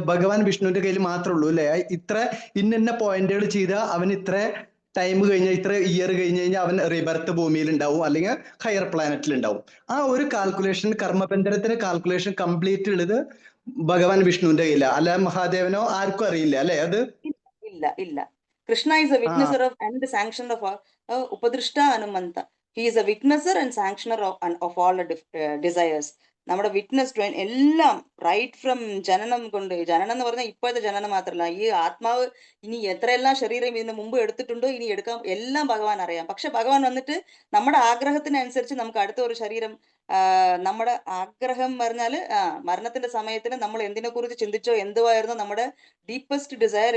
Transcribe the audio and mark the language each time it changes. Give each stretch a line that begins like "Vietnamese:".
Malayalam: ഭഗവാൻ വിഷ്ണുവിന്റെ കയ്യിൽ മാത്രമേ ഉള്ളൂ അല്ലെ? ഇത്ര ഇന്ന പോയിന്റുകൾ ചെയ്ത അവൻ ഇത്ര ടൈം കഴിഞ്ഞാൽ, ഇത്ര ഇയർ കഴിഞ്ഞ് കഴിഞ്ഞാൽ അവൻ റീബർത്ത് ഭൂമിയിൽ ഉണ്ടാവും, അല്ലെങ്കിൽ ഹയർ പ്ലാനറ്റിൽ ഉണ്ടാവും. ആ ഒരു കാൽക്കുലേഷൻ, കർമ്മബന്ധനത്തിന് കാൽക്കുലേഷൻ കംപ്ലീറ്റ് ഉള്ളത് ഭഗവാൻ വിഷ്ണുവിന്റെ കയ്യില, അല്ല മഹാദേവനോ ആർക്കും അറിയില്ല അല്ലെ? അത് ഇല്ല.
English: Krishna is a witnesser of and the sanctioner of Upadrishta Anumanta. He is a witnesser and sanctioner of all the desires.
Malayalam: നമ്മുടെ വിറ്റ്നസ് എല്ലാം റൈറ്റ് ഫ്രം ജനനം കൊണ്ട്, ജനനം എന്ന് പറഞ്ഞാൽ ഇപ്പോഴത്തെ ജനനം മാത്രമല്ല, ഈ ആത്മാവ് ഇനി എത്രയെല്ലാം ശരീരം ഇതിന് മുമ്പ് എടുത്തിട്ടുണ്ടോ, ഇനി എടുക്കാം, എല്ലാം ഭഗവാൻ അറിയാം. പക്ഷെ ഭഗവാൻ വന്നിട്ട് നമ്മുടെ ആഗ്രഹത്തിനനുസരിച്ച് നമുക്ക് അടുത്ത ഒരു ശരീരം, നമ്മുടെ ആഗ്രഹം പറഞ്ഞാല് മരണത്തിന്റെ സമയത്തിന് നമ്മൾ എന്തിനെ കുറിച്ച് ചിന്തിച്ചോ, എന്തുവായിരുന്നു നമ്മുടെ ഡീപ്പസ്റ്റ് ഡിസയർ.